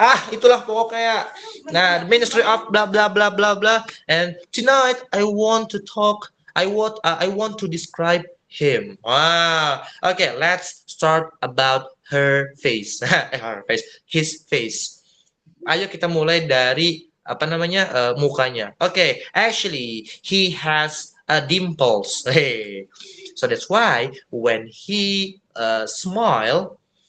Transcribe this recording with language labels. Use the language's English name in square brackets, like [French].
[Indonesian] Itulah pokoknya. Nah, [English] the Ministry of blah blah blah blah blah. And tonight I want to talk. I want to describe him. Okay. Let's start about her face. Her face. His face. [Indonesian] Ayo kita mulai dari mukanya. [English] Okay. Actually, he has dimples. Hey. So that's why when he smile.